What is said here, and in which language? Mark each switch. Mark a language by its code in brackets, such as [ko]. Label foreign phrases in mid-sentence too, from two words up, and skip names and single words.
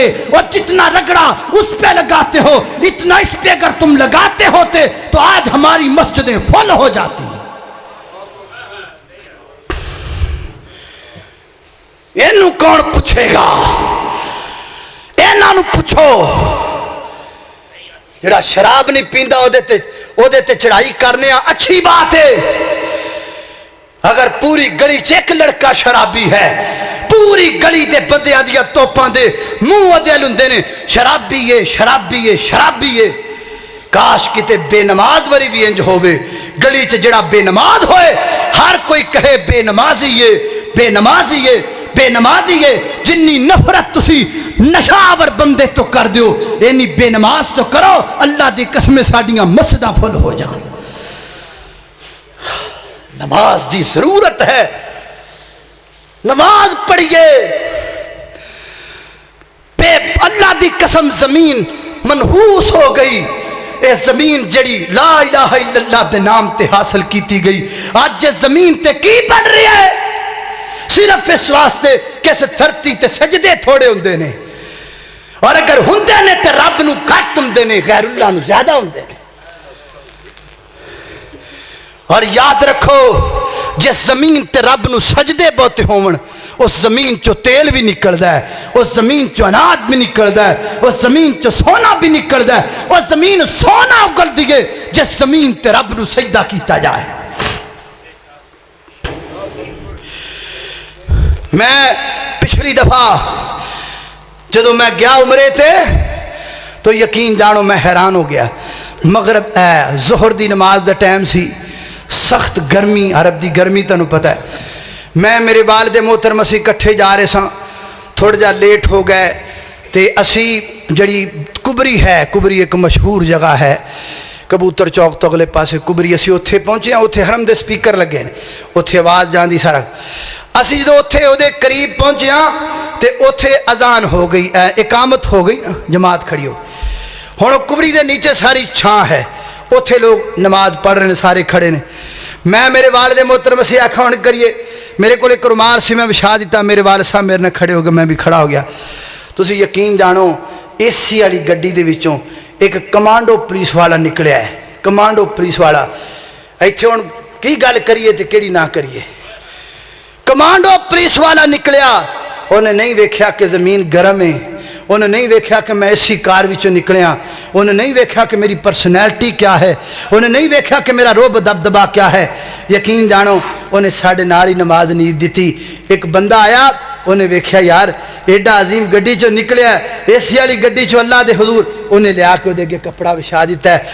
[ur] اور جتنا رگڑا اس پہ لگاتے ہو، اتنا اس پہ اگر تم لگاتے ہوتے تو آج ہماری مسجدیں فل ہو جاتی. [pa] اینو کون پوچھے گا؟ اینانو پوچھو. جڑا شراب نہیں پیندا او دے تے چڑھائی کرنے اچھی بات ہے. اگر پوری گلی چ ایک لڑکا شرابی ہے، پوری گلی دے بندیاں دیا توپاں دے منہ ادے لندے نے شرابی ہے، شرابی ہے، شرابی ہے. کاش کتے بے نماز وری بھی انج ہوئے. گلی چ جڑا بے نماز ہوئے ہر کوئی کہے بے نمازی ہے، بے نمازی ہے، بے نمازی ہے. جنی نفرت تسی نشاور بندے تو کر دیو، اینی بے نماز تو کرو. اللہ دی قسم ساڈیاں مسجداں فل ہو جان. نماز دی ضرورت ہے. نماز پڑھیے. اللہ دی قسم زمین منحوس ہو گئی. اے زمین جڑی [ar] لا الہ الا اللہ [pa] دے نام تے حاصل کیتی گئی آج زمین تے کی بن رہی ہے صرف اس واسطے کہ اس دھرتی تے سجدے تھوڑے ہوندے نے اور اگر ہوندے نے تے رب نو گھٹ ہوندے نے غیر اللہ نو زیادہ ہوندے نے. اور یاد رکھو جس زمین تے رب نو سجدے بہتے ہون اس زمین چو تیل بھی نکلدا ہے, اس زمین چو اناج بھی نکلدا ہے, اس زمین چو سونا بھی نکلدا ہے. اس زمین سونا اگل دیئے جس زمین تے رب نو سجدہ کیتا جائے. میں پچھلی دفعہ جدو میں گیا عمرے تے تو یقین جانو میں حیران ہو گیا. مغرب ظہر دی نماز دا ٹائم سی, سخت گرمی, عرب دی گرمی تنو پتہ ہے. میں میرے والد محترم اسی کٹھے جا رہے ساں, تھوڑا جا لیٹ ہو گئے تے اسی جڑی کبری ہے, کبری ایک مشہور جگہ ہے کبوتر چوک تو اگلے پاسے کبری, اسی اتھے پہنچے ہیں. اتھے حرم دے سپیکر لگے ہیں, اتھے آواز جان دی سارا. اسی جدو اتھے او دے قریب پہنچے ہیں تے اتھے اذان ہو گئی, اقامت ہو گئی, جماعت کھڑی ہو. ہن کبری دے نیچے ساری چھاں ہے, اتھے لوگ نماز پڑھ رہے ہیں, سارے کھڑے نے. میں میرے والد محترم سے آکھا ہون کریے, میرے کو ایک رومال سی میں بچھا دیتا, میرے والد صاحب میرے نے کھڑے ہو گئے, میں بھی کھڑا ہو گیا. تسی یقین جانو اے سی والی گڈی دے وچوں ایک [en] commando police [pa] والا نکلیا ہے, [en] commando police [pa] والا. ایتھے ہن کی گل کریے تے کیڑی نہ کریے. [en] commando police [pa] والا نکلیا, انہیں نہیں ویکھیا کہ زمین گرم ہے, انہیں نہیں ویکھیا کہ میں اسی کار وچوں نکلیا, انہیں نہیں ویکھیا کہ میری پرسنالٹی کیا ہے, انہیں نہیں ویکھیا کہ میرا روب دبدبا کیا ہے. یقین جانو انہیں ساڑھے نال ہی نماز نہیں دیتی. ایک بندہ آیا, انہیں ویکھیا یار ایڈا عظیم گڈی چو نکلیا ہے, اسی والی گڈی چو اللہ دے حضور, انہیں لیا کے دے کے کپڑا بچھا دیتا ہے.